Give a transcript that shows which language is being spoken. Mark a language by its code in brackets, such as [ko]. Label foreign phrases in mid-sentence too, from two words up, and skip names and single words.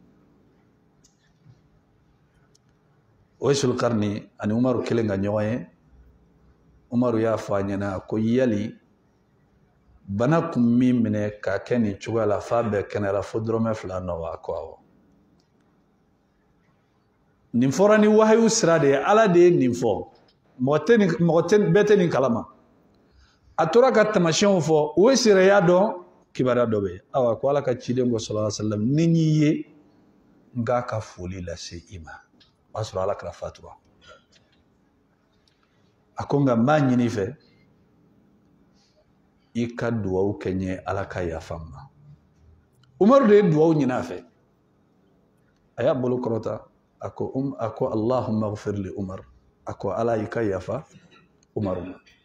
[bm] Uwaisul Qarni ani Umaru kelen ka ɲɔgɔn ye Umaru y'a fɔ a ɲɛna ko yali bana kun min minɛ k'a kɛ nin cogoya la f'a bɛɛ kɛnɛyara fo dɔrɔmɛ 2 nɔ wa a ko awɔ nin fɔra ni wahayu sira de ye ala de ye nin fɔ bɛɛ tɛ nin kalama a tora ka tamasiyɛnw fɔ Uwaisu yɛrɛ y'a dɔn kibaruya dɔ bɛ yen awa ko ala ka ciden ko [ar] صلى الله عليه وسلم [bm] ni n y'i ye n k'a ka foli lase i ma o y'a sɔrɔ ala kɛra fatura a ko nka n b'a ɲini fɛ i ka duwawu kɛ n ye ala ka yafa n ma Umaru de ye duwawu ɲini a fɛ a y'a bolo kɔrɔta a ko [ar] اللهم اغفر لعمر [bm] a ko ala i ka yafa Umaru ma